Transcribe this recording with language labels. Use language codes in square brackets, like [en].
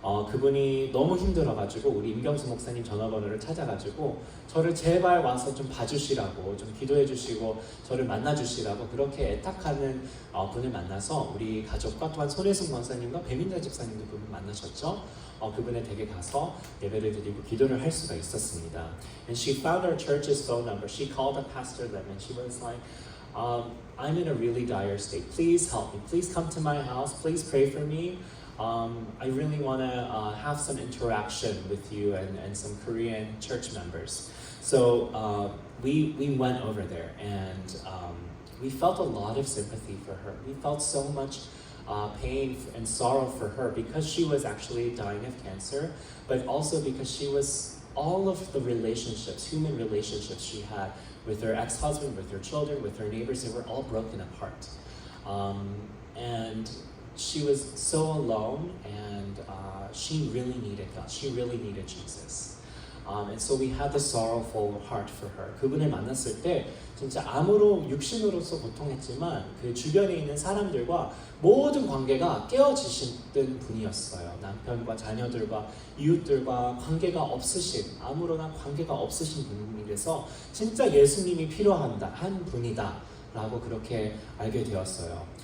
[ko] 그분이 너무 힘들어가지고 우리 임경수 목사님 전화번호를 찾아가지고 저를 제발 와서 좀 봐주시라고 좀 기도해주시고 저를 만나주시라고 그렇게 애탁하는 분을 만나서 우리 가족과 또한 손혜숙 권사님과 배민자 집사님도 그분 만나셨죠. 그분의 댁에 가서 예배를 드리고 기도를 할 수가 있었습니다. [en] And she found our church's phone number. She called up Pastor Lim and she was like, I'm in a really dire state. Please help me. Please come to my house. Please pray for me. I really want to have some interaction with you and some Korean church members. So we went over there and we felt a lot of sympathy for her. We felt so much pain and sorrow for her because she was actually dying of cancer, but also because she was all of the relationships, human relationships she had with her ex-husband, with her children, with her neighbors, they were all broken apart. And she was so alone, and she really needed God. She really needed Jesus. And so we had the sorrowful heart for her. [ko] 그분을 만났을 때 진짜 암으로 육신으로서 고통했지만 그 주변에 있는 사람들과 모든 관계가 깨어지신 분이었어요. 남편과 자녀들과 이웃들과 관계가 없으신 암으로나 관계가 없으신 분이라서 진짜 예수님이 한 분이다라고 그렇게 알게 되었어요.